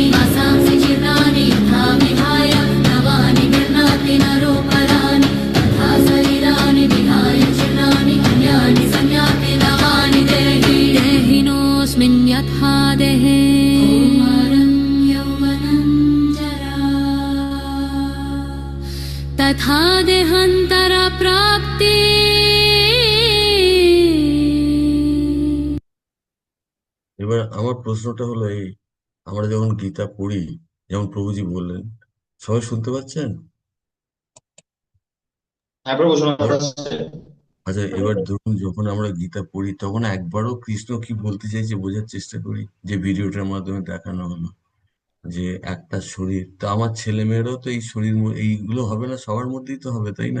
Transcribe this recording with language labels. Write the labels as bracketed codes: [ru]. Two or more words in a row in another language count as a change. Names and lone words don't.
[sa] वासांसि जीर्णानि यथा विहाय नवानि गृह्णाति नरोपराणि तथा शरीराणि विहाय जीर्णानि अन्यानि संयाति नवानि देहि। देहिनोऽस्मिन् यथा देहे कौमारं यौवनं जरा तथा देहान्तरप्राप्ति। [bn] এবার আমার প্রশ্নটা হলো এই, আমরা যখন গীতা পড়ি, যেমন প্রভুজি বললেন, সবাই শুনতে পাচ্ছেন? হ্যাঁ প্রভু শোনা যাচ্ছে। আচ্ছা, এবার ধরুন যখন আমরা গীতা পড়ি, তখন একবারও কৃষ্ণ কি বলতে চাইছে বোঝার চেষ্টা করি, যে ভিডিওটার মাধ্যমে দেখানো হলো যে একটা শরীর, তো আমার ছেলে মেয়েরাও তো এই শরীর, এইগুলো হবে না, সবার মধ্যেই তো হবে, তাই না?